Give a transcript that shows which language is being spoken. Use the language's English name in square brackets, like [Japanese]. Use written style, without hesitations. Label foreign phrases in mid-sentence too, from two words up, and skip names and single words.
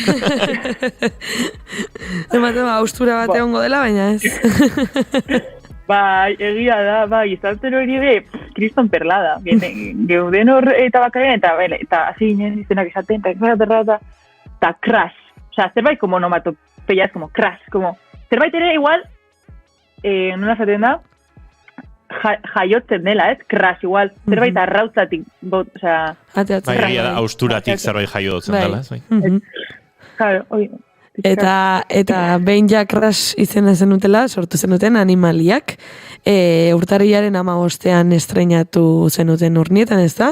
[Basque] Ematen haustura bat egongo dela, baina ez. Egia da, izan zen hori [Spanish] de kriston [Basque] perlada. Geuden hor eta bakaren, eta hasi ginen izenak esaten, eta crash. [Spanish] Osea, zerbait como onomatopeia, es como crash, como... [Basque] Zerbait ere igual, nola esaten da, jaiotzen dela, ez? Crash, igual, zerbait arrautzatik, osea... Egia da, hausturatik zerbait jaiotzen dela, ez? Claro, oi... Eta behin ja crash izena zenutela, sortu zenuten animaliak, urtarrilaren 15ean estreinatu zenuten Urnietan, ez da?